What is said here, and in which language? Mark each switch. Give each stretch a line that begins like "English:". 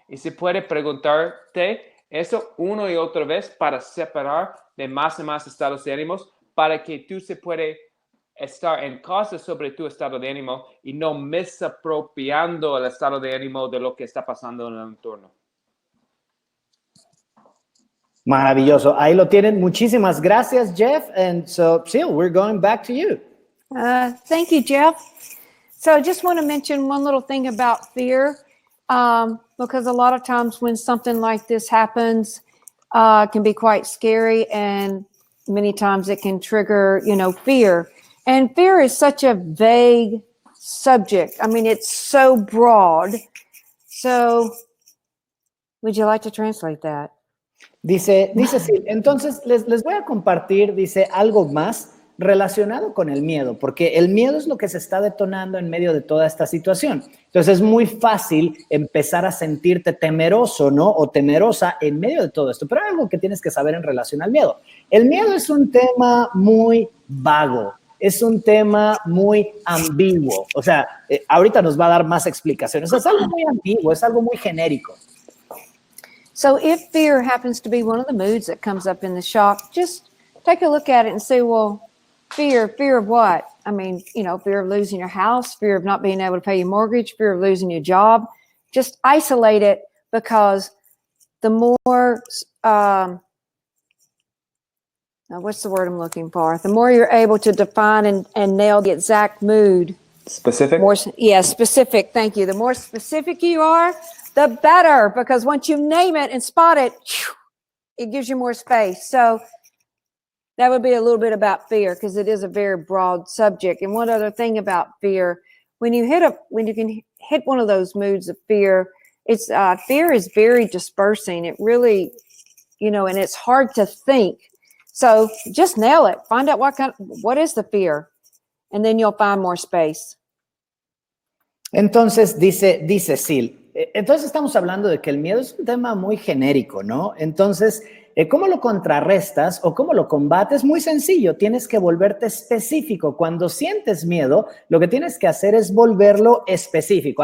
Spanish: Y se puede preguntarte eso una y otra vez para separar de más y más estados de ánimos para que tú se puede estar en casa sobre tu estado de ánimo y no misapropiando el estado de ánimo de lo que está pasando en el entorno. Maravilloso. Ahí lo tienen. Muchísimas gracias, Jeff.
English: And so, Sil, we're going back to you. Thank you, Jeff. So I just want to mention one little thing about fear, because a lot of times when something like this happens, it can be quite scary, and many times it can trigger, fear. And fear is such a vague subject. I mean, it's so broad. So would you like to translate that?
Spanish: Dice sí. Entonces, les voy a compartir, dice, algo más relacionado con el miedo, porque el miedo es lo que se está detonando en medio de toda esta situación. Entonces, es muy fácil empezar a sentirte temeroso, ¿no? O temerosa en medio de todo esto. Pero hay algo que tienes que saber en relación al miedo. El miedo es un tema muy vago. Es un tema muy ambiguo. O sea, ahorita nos va a dar más explicaciones. Es algo muy ambiguo, es algo muy genérico.
English: So if fear happens to be one of the moods that comes up in the shock, just take a look at it and say, well, fear of what? I mean, fear of losing your house, fear of not being able to pay your mortgage, fear of losing your job. Just isolate it, because the more, what's the word I'm looking for? The more you're able to define and nail the exact mood, Specific? Specific. Thank you. The more specific you are, the better, because once you name it and spot it, it gives you more space. So that would be a little bit about fear, because it is a very broad subject. And one other thing about fear, when you can hit one of those moods of fear, it's fear is very dispersing. It really, and it's hard to think. So just nail it. Find out what is the fear, and then you'll find more space.
Spanish: Entonces, dice Sil, entonces estamos hablando de que el miedo es un tema muy genérico, ¿no? Entonces, ¿cómo lo contrarrestas o cómo lo combates? Muy sencillo, tienes que volverte específico. Cuando sientes miedo, lo que tienes que hacer es volverlo específico.